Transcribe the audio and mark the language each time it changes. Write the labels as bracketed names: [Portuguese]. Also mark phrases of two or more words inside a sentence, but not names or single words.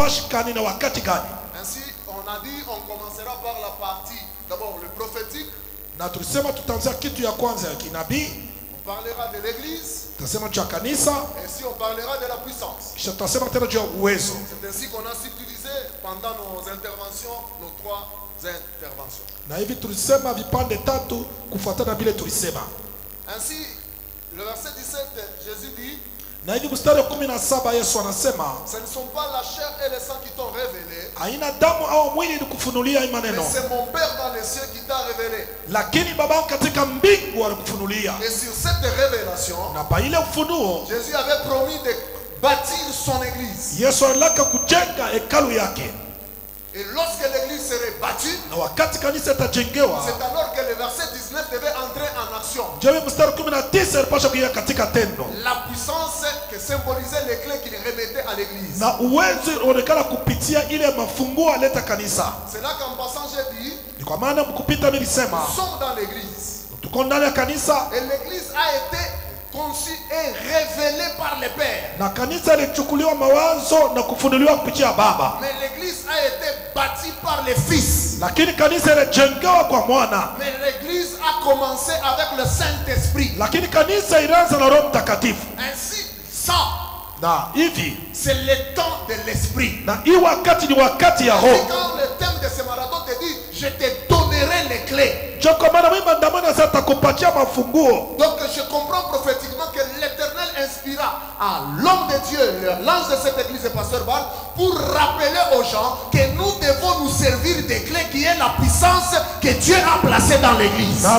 [French] Ainsi, on a dit, on commencera par la partie, d'abord le prophétique. [Swahili] Na tulisema tutaanzia kitu ya kwanza ya kinabii. [French] On parlera de l'église. [Swahili] Tutasema juu ya kanisa. [French] Ainsi, on parlera de la puissance. [Swahili] Kisha tutasema tena juu ya uwezo. [French] C'est ainsi qu'on a subdivisé pendant nos interventions, nos 3 interventions. [Swahili] Na hivi tulisema vipande tatu kufuatana vile tulisema. [French] Ainsi, le verset 17, Jésus dit, [Swahili] na hivi mstari wa 17 Yesu anasema, [French] ce ne sont pas la chair et le sang qui t'ont révélé, [Swahili] haina damu au mwili ilikufunulia hii maneno, [French] mais c'est mon Père dans les cieux qui t'a révélé. [Swahili] Lakini Baba katika mbingu alikufunulia. [French] Et sur cette révélation, [Swahili] na pa ile ufunuo, [French] Jésus avait promis de bâtir son église. [Swahili] Yesu alitaka kujenga hekalu yake. [French] Et lorsque l'église serait bâtie, [Swahili] na wakati kanisa itajengewa, [French] c'est alors que le verset 19 devait entrer en action. [Swahili] Jewe mstari 19 alipaswa kuingia katika tendo. [French] La puissance que symbolisait les clés qu'il remettait à l'église. [Swahili] Na uwezo unaonekana kupitia ile mafunguo aleta kanisa. [French] C'est là qu'en passant j'ai dit, [Swahili] ni kwa maana mkupita nilisema, [French] nous sommes dans l'église. [Swahili] Tuko ndani ya kanisa. [French] Et l'église a été conçue et révélée par le Père. [Swahili] Na kanisa ilichukuliwa mawazo na kufunuliwa kupitia Baba. [French] Mais l'église a été bâtie par les fils. [Swahili] Lakini kanisa ilijengewa kwa mwana. [French] Mais l'église a commencé avec le Saint-Esprit. [Swahili] Lakini kanisa ilianza na Roho Mtakatifu. [French] Ainsi, ça, [Swahili] na hivi [French] c'est le temps de l'esprit. [Swahili] Na hii wakati ni wakati ya Roho. [French] Quand le thème de ce marathon te dit, je te donnerai les clés. Donc je comprends prophétiquement que l'Éternel inspira à l'homme de Dieu, l'ange de cette église, pasteur Bar, pour rappeler aux gens que nous devons nous servir des clés qui est la puissance que Dieu a placée dans l'église.